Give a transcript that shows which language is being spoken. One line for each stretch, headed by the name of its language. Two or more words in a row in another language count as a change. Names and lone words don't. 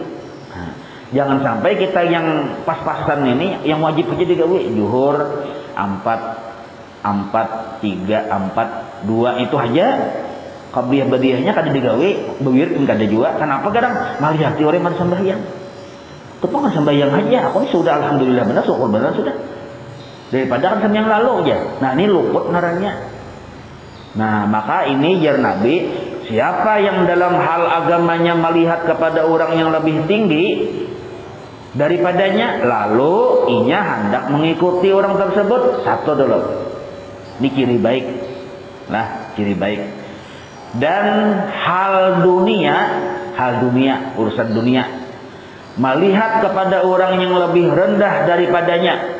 Indonesian: Nah, jangan sampai kita yang pas-pasan ini yang wajib aja digawe zuhur 4 3 4 2 itu aja qabliyah ba'diyahnya kada digawe, bewir pun kada juga. Kenapa kadang melihati orang yang sembahyang? Ketua sembahyang aja, aku ini sudah alhamdulillah benar, syukur benar sudah. Daripada kan sembahyang lalu aja. Nah, ini luput ngarannya. Nah, maka ini jar Nabi, siapa yang dalam hal agamanya melihat kepada orang yang lebih tinggi daripadanya, lalu inya hendak mengikuti orang tersebut, satu dulu, ini ciri baik. Nah, ciri baik. Dan hal dunia, urusan dunia, melihat kepada orang yang lebih rendah daripadanya.